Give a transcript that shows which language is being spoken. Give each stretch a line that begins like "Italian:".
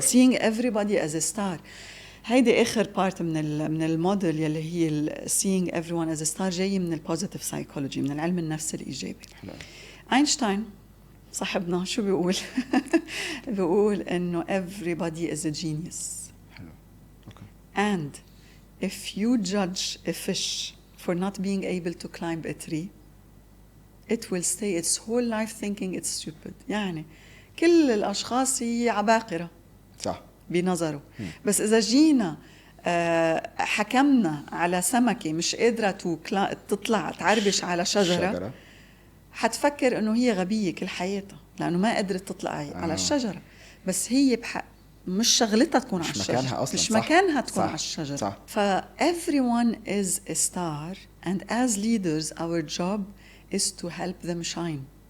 English: seeing everybody as a star
Arabic: هيدي آخر بارت من الموديل يلي هي
English: seeing everyone as a star،
Arabic: جاي من البوزيتيف سايكولوجي، من العلم النفس الإيجابي. حلو. أينشتاين صاحبنا شو بيقول؟ بيقول إنه
English: everybody is a genius.
Arabic: حلو. Okay.
English: And if you judge a fish for not being able to climb a tree, it will stay its whole life thinking it's stupid.
Arabic: يعني كل الأشخاص هي عباقرة. صح. بنظره. بس إذا جينا حكمنا على سمكة مش قادرة تطلع تعربش على شجرة، حتفكر إنه هي غبية كل حياتها لأنه ما قدرت تطلع على الشجرة، بس هي مش شغلتها تكون على الشجرة، مش مكانها تكون على الشجرة. صح.
English: everyone is a star and as leaders our job is to help them shine.